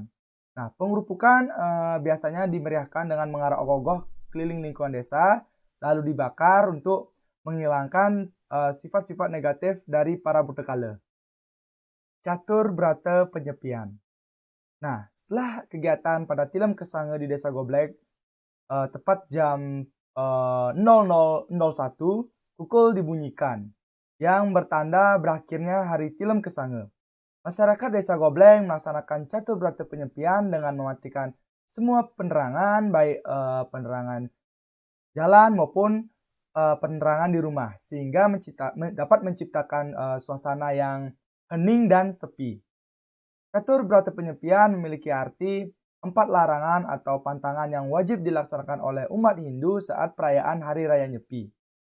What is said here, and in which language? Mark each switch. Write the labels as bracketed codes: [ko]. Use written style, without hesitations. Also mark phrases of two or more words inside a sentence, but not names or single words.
[id] Nah, pengerupukan biasanya dimeriahkan dengan mengarak ogoh-ogoh keliling lingkungan desa, lalu dibakar untuk menghilangkan sifat-sifat negatif dari para Butekale. Catur Brata Penyepian. Nah, setelah kegiatan pada Tilem Kesange di Desa Goblek, tepat jam 00.01, pukul dibunyikan, yang bertanda berakhirnya hari Tilem Kesange. Masyarakat Desa Goblek melaksanakan Catur Brata Penyepian dengan mematikan semua penerangan, baik penerangan jalan maupun penerangan di rumah, sehingga dapat menciptakan suasana yang hening dan sepi. Catur Brata Penyepian memiliki arti 4 larangan atau pantangan yang wajib dilaksanakan oleh umat Hindu saat perayaan Hari Raya Nyepi.